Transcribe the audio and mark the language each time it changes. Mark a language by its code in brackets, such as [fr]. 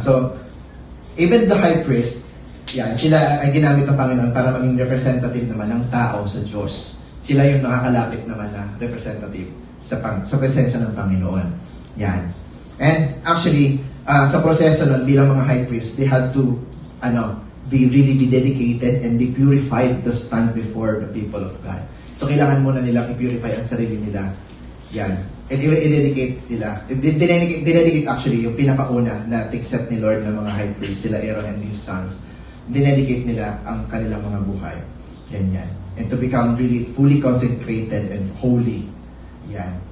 [tl] So even the high priest, yan, sila ay ginamit ng Panginoon para maging representative naman ng tao sa Diyos. Sila yung nakakalapit naman na representative sa presensya ng Panginoon. Yan. [en] And actually, [tl] sa proseso nun, bilang mga [en] high priest, they had to be dedicated and be purified to stand before the people of God. [tl] So kailangan muna nilang i-purify ang sarili nila. Yan. And i-dedicate sila. Dinedicate actually yung pinakauna na take-set ni Lord ng mga high priest, sila Aaron and his sons. Dinedicate nila ang kanilang mga buhay. Yan. [en] And to become really fully consecrated and holy. Yan.